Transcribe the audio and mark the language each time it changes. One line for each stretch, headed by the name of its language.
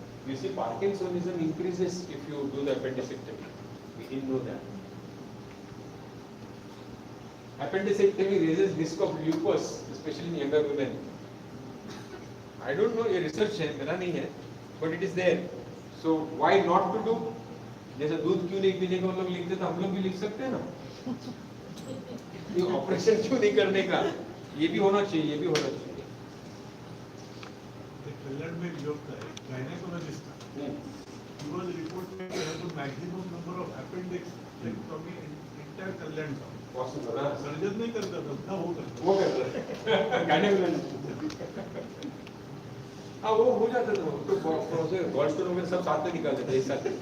English: You see, Parkinsonism increases if you do the appendicectomy. We didn't know that. Appendicectomy raises risk of lupus, especially in younger women. I don't know,
Hindi: ये research है, मेरा नहीं है,
English: but it is there. So why not to do?
Hindi: जैसे दूध क्यों नहीं पीने का हम लोग लिखते, तो हम लोग भी लिख सकते हैं ना? ये ऑपरेशन क्यों नहीं करने का? ये भी होना चाहिए, ये भी होना चाहिए. कल्याण में जो gynecologist था,
English: he was reporting to have the maximum number of appendectomy in entire Kalyan town. Possible, हाँ?
Hindi: सर्जन नहीं करता था, ना वो करता. वो करता है, gynecologist. हाँ वो हो जाता था, तो गॉलस्टोन में सब साथ में निकाल देते एक साथ.